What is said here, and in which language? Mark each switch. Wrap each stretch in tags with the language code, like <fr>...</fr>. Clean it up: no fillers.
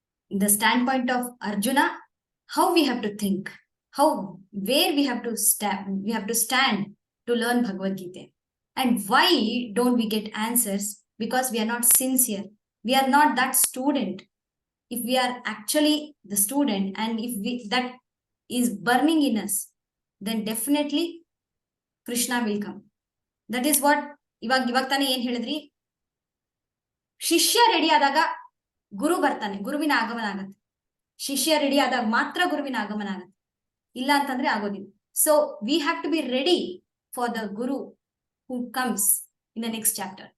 <en>The stand point of Arjuna, how we have to think, how where we have to stand to learn Bhagavad Gita, and why don't we get answers, because we are not sincere, we are not that student. If we are actually the student and if that is burning in us, then definitely Krishna will come. That is what</en> <kn>ಇವಾಗ ತಾನೇ ಏನ್ ಹೇಳಿದ್ರಿ, ಶಿಷ್ಯ ready ಆದಾಗ ಗುರು ಬರ್ತಾನೆ, ಗುರುವಿನ ಆಗಮನ ಆಗತ್ತೆ. ಶಿಷ್ಯ ರೆಡಿ ಆದಾಗ ಮಾತ್ರ ಗುರುವಿನ ಆಗಮನ ಆಗತ್ತೆ, ಇಲ್ಲ ಅಂತಂದ್ರೆ ಆಗೋದಿಲ್ಲ.</kn> <en>So we have to be ready for the guru who comes in the next chapter.</en>